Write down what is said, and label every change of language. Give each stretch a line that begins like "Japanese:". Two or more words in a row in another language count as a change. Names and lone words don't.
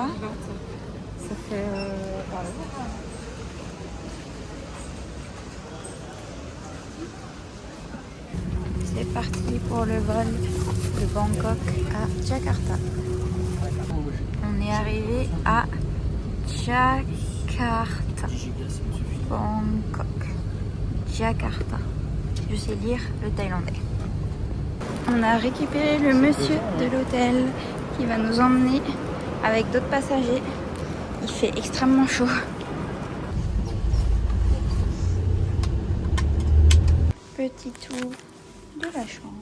French: Ça fait... C'est parti pour le vol de Bangkok à Jakarta. On est arrivé à Jakarta. Bangkok. Jakarta. Je sais lire le thaïlandais. On a récupéré le monsieur de l'hôtel qui va nous emmener avec d'autres passagers. Il fait extrêmement chaud. Petit tour de la chambre.